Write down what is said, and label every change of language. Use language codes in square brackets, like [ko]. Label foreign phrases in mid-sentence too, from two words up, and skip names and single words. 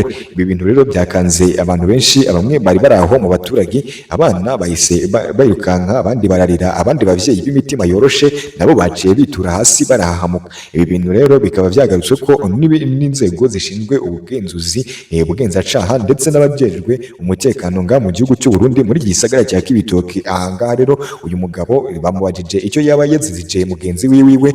[rn] Ibi bintu rero byakanze abantu benshi, bamwe bari baraho mu baturage, abana bahise bayirukanka, abandi bararira, abandi bavyeyi b'imitima yoroshe nabo baciye bitura hasi barahahamuka. Ibi bintu rero bikaba byagarutswe ko n'inzego zishinzwe ubugenzuzi bugenzacaha ndetse n'abajejwe umutekano nga mu gihugu cy'u Burundi muri gisagara cya Cibitoke. Ahangaha rero uyu mugabo bamubajije icyo yaba yazizije mugenzi wiwe.